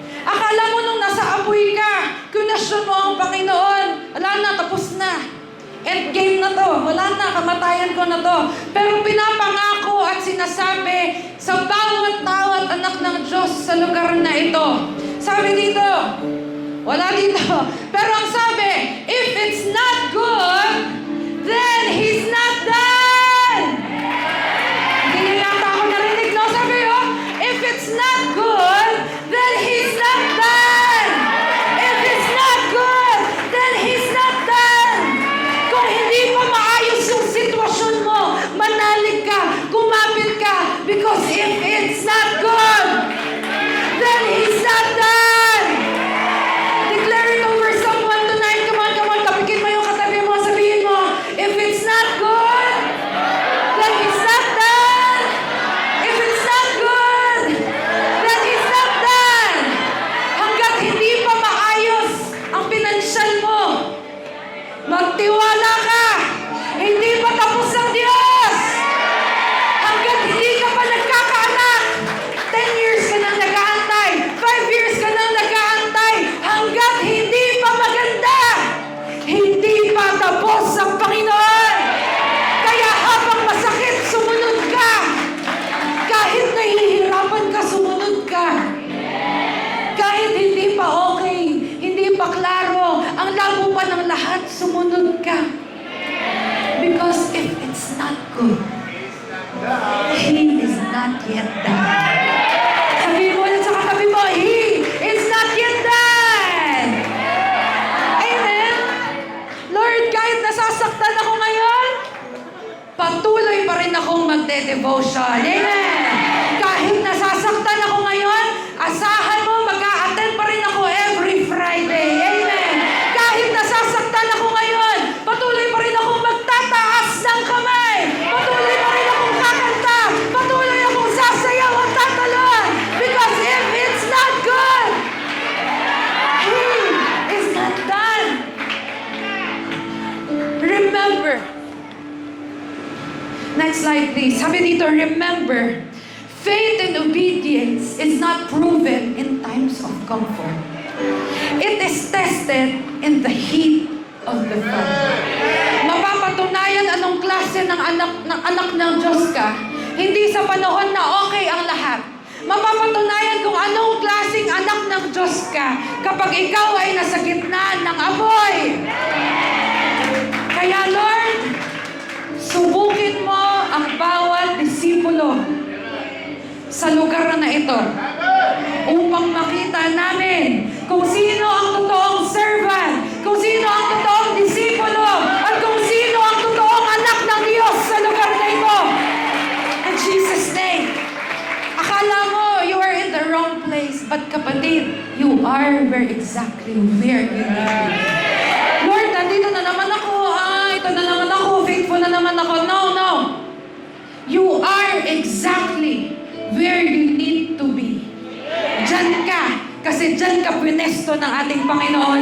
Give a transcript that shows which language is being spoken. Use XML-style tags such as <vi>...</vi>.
<tl>Akala mo nung nasa apoy ka, kunasyon mo ang Panginoon, wala na, tapos na. Endgame na to, wala na, kamatayan ko na to. Pero pinapangako at sinasabi sa bawat tao at anak ng Diyos sa lugar na ito. Sabi dito, wala dito. Pero ang sabi,</tl> <en>if it's not good, then He's not done.</en> <tl>Hindi niyo yata ako narinig, no? Sabi</tl> <en>if it's not good, then He's not done. If it's not good, then He's not done.</en> <tl>Kung hindi pa maayos yung sitwasyon mo, manalig ka, kumapit ka,</tl> <en>because if it's not good, then He's not done. Declare it over someone tonight. Come on,</en> <tl>kapikin mo yung katabi mo, sabihin mo,</tl> <en>if it's not good, then He's not done. If it's not good, then He's not done.</en> <tl>Hanggat hindi pa maayos ang pinansyal mo, magtiwala ka. Hindi pa tapos ang Diyos. Hanggat hindi ka pa nagkakaanak, 10 years ka nang nag-aantay, 5 years ka nang nag-aantay, hanggat hindi pa maganda, hindi pa tapos ang Panginoon. Kaya habang masakit, sumunod ka. Kahit nahihirapan ka, sumunod ka. Kahit hindi pa okay, hindi pa klaro, ang labo pa ng lahat, sumunod ka.</tl> <en>Because if it's not good, He is not yet done.</en> <tl>Sabihin mo ulit sa katabi mo,</tl> <en>He is not yet done.</en> <tl>Amen? Lord, kahit nasasaktan ako ngayon, patuloy pa rin akong magde-devotion. Amen? Kahit nasasaktan ako ngayon, asahan mo, mag-a-attend pa rin ako</tl> <en>every Friday.</en> <tl>Amen? Kahit nasasaktan ako ngayon, patuloy pa rin akong magtataas ng kamay. Patuloy pa rin akong kakanta. Patuloy akong sasayaw at tatalon.</tl> <en>Because if it's not good, He is not done. Remember. Next slide, please.</en> <tl>Sabi dito,</tl> <en>remember, faith and obedience is not proven in times of comfort. It is tested in the heat of the fire.</en> <tl>Mapapatunayan anong klase ng anak ng Diyos ka, hindi sa panahon na okay ang lahat. Mapapatunayan kung anong klaseng anak ng Diyos ka kapag ikaw ay nasa gitna ng apoy. Kaya Lord, subukin mo ang bawat disipulo sa lugar na ito upang makita namin kung sino ang totoong servant, kung sino ang totoong disipulo, at kung sino ang totoong anak ng Diyos sa lugar na ito.</tl> <en>In Jesus' name.</en> <tl>Akala mo</tl> <en>you are in the wrong place, but</en> <tl>kapatid,</tl> <en>you are exactly where you need to be.</en> <tl>Lord, nandito na naman ako. Ito na naman ako. Faithful na naman ako. No.</tl> <en>You are exactly where you need to be.</en> <tl>Diyan ka. Kasi diyan ka pinesto ng ating Panginoon.</tl>